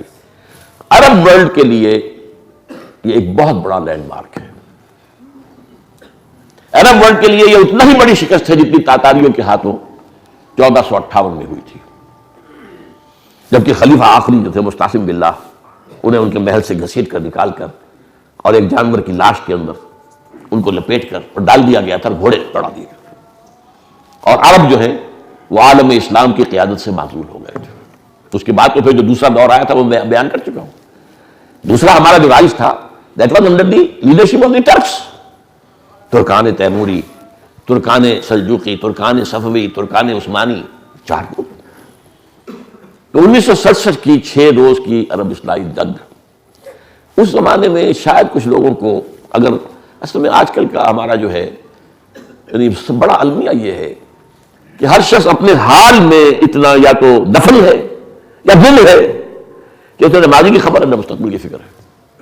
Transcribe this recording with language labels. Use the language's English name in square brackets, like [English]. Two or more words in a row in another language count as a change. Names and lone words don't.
[English] Arab World [Urdu] کے لیے یہ ایک بہت بڑا لینڈ مارک ہے، [English] Arab World [Urdu] کے لیے یہ اتنا ہی بڑی شکست ہے جتنی تاتاریوں کے ہاتھوں 1458 میں ہوئی تھی، جبکہ خلیفہ آخری جو تھے مستعصم باللہ، انہیں ان کے محل سے گھسیٹ کر نکال کر اور ایک جانور کی لاش کے اندر ان کو لپیٹ کر اور ڈال دیا گیا تھا، اور گھوڑے چڑھا دیے گئے، اور عرب جو ہے وہ عالم اسلام کی قیادت سے معزول ہو گئے تھے۔ اس کے بعد تو پھر جو دوسرا دور آیا تھا وہ میں بیان کر چکا ہوں۔ دوسرا ہمارا جو رائج تھا [English] that was under the leadership of the Turks، [Urdu] ترکان تیموری، ترکان سلجوقی، ترکان صفوی، ترکان عثمانی، 4 گروپ۔ تو 1967 کی 6 روز کی عرب اصلاحی جنگ، اس زمانے میں شاید کچھ لوگوں کو، اگر اصل میں آج کل کا ہمارا جو ہے یعنی بڑا المیہ یہ ہے کہ ہر شخص اپنے حال میں اتنا یا تو دفن ہے یا دل ہے کہ اسے نہ ماضی کی خبر ہے نہ مستقبل کی فکر ہے۔